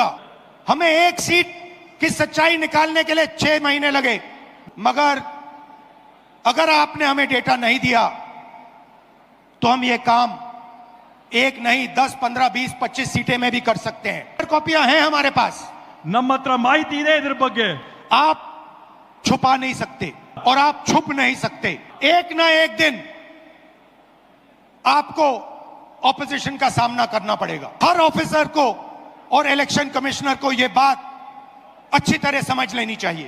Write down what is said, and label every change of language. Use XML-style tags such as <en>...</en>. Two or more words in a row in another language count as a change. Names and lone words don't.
<hi>हमें एक सीट की सच्चाई निकालने के लिए 6 महीने लगे, मगर अगर आपने हमें डेटा नहीं दिया तो हम ये काम एक नहीं 10, 15, 20, 25 सीटें में भी कर सकते हैं। कॉपियां हैं हमारे पास,</hi> <kn>ನಮ್ಮ ಹತ್ರ ಮಾಹಿತಿ ಇದೆ ಇದ್ರ ಬಗ್ಗೆ।</kn> <hi>आप छुपा नहीं सकते और आप छुप नहीं सकते। एक ना एक दिन आपको ऑपोजिशन का सामना करना पड़ेगा। हर ऑफिसर को और इलेक्शन कमिश्नर को यह बात अच्छी तरह समझ लेनी चाहिए।</hi>